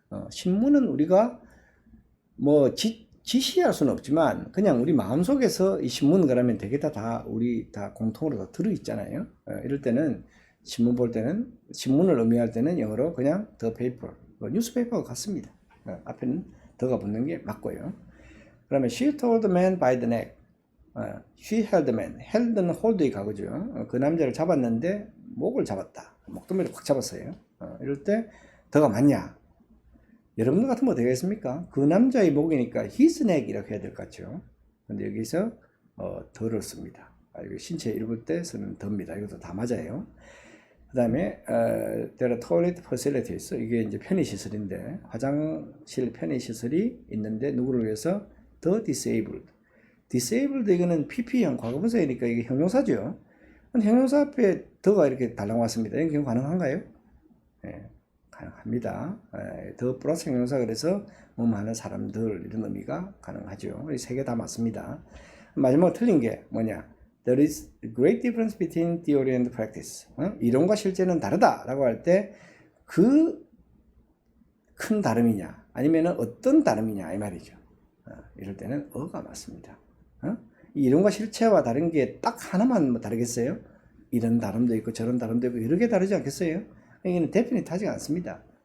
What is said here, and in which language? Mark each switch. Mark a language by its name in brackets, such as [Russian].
[Korean] 신문은 우리가 뭐 지시할 수는 없지만 그냥 우리 마음속에서 이 신문 그러면 되게 우리 다 공통으로 다 들어있잖아요. 이럴 때는 신문 볼 때는 신문을 의미할 때는 영어로 그냥 [English] the paper, [Korean] 뉴스페이퍼가 같습니다. 앞에는 더가 붙는 게 맞고요. [English] 그러면 she told the man by the neck. she held the man. [Korean] held는 hold의 과거죠. 그 남자를 잡았는데 목을 잡았다. 목덜미를 확 잡았어요. 이럴 때 더가 맞냐? 여러분들 같으면 어떻게 하겠습니까? 그 남자의 목이니까 [English] his neck [Korean] 이렇게 해야 될 것 같죠. 근데 여기서 더를 씁니다. 이거 신체 일부 때 쓰는 더입니다. 이것도 다 맞아요. 그 다음에 [English] there are toilet facilities. [Korean] 이게 이제 편의시설인데 화장실 편의시설이 있는데 누구를 위해서? [English] the disabled. [Korean] disabled 이거는 PP형 과거분사이니까 이게 형용사죠. 근데 형용사 앞에 더가 이렇게 달랑 왔습니다. 이런 경우 가능한가요? 네, 가능합니다. 더 플러스 형용사 그래서 하는 사람들 이런 의미가 가능하죠. 이 세 개 다 맞습니다. 마지막으로 틀린 게 뭐냐? [English] There is a great difference between theory and practice. [Korean] 이론과 실제는 다르다 라고 할 때 그 큰 다름이냐 아니면 어떤 다름이냐 이 말이죠. 이럴 때는 어가 맞습니다. 이 이론과 실체와 다른 게 딱 하나만 다르겠어요? 이런 다름도 있고 저런 다름도 있고 여러 개 다르지 않겠어요? 이게는 definite 하지 않습니다.